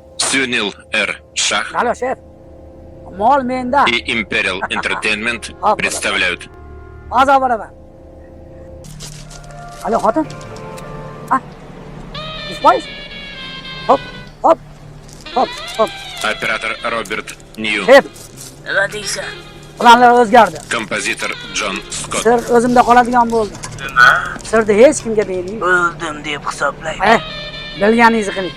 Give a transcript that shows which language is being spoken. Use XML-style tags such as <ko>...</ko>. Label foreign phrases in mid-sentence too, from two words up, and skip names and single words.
<ru>Sunil R. Shah Алло, шеф.</ru> <uz>Mol menda.</uz> <ru>и Imperial Entertainment представляют.</ru> <uz>Hozir boraman. Allo, xotin. Ah. 100%. Hop.</uz> <ru>Оператор Роберт Нью. Шеф,</ru> <uz>Nima deysan? planlar o'zgardi.</uz> <ru>Композитор Джон Скотт.</ru> <uz>Sir o'zimda qoladigan bo'ldi. Nima? Sirni hech kimga bermang. O'ldim deb hisoblayman. Bilganingizni qiling.</uz>